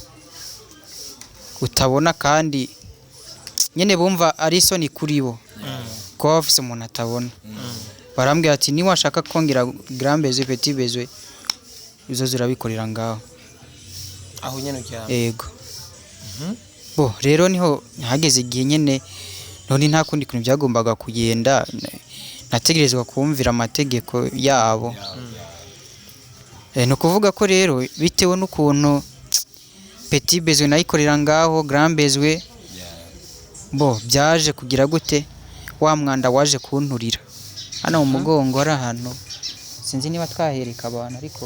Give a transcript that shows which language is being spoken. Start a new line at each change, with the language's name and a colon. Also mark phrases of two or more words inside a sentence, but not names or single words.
Rundi: utabona kandi nyene bumva ari isoni kuri bo ko bafise umuntu atabona barambwira ati niba washaka kongera
French: grand besoin petit besoin
Rundi: izo zirabikorera ngaho aho nyene cyane yego bo rero niho hageze igihe nyene none nta kundi kuntu byagombaga kugenda nategerezwa kumvira amategeko yabo no kuvuga ko rero bitewe n'ukuntu
French: petit besoin
Rundi: nayikorera ngaho
French: grand besoin
Rundi: bo byaje kugira gute wa mwanda waje kunturira hano mu mugongo ari ahantu sinzi niba twahereka abantu ariko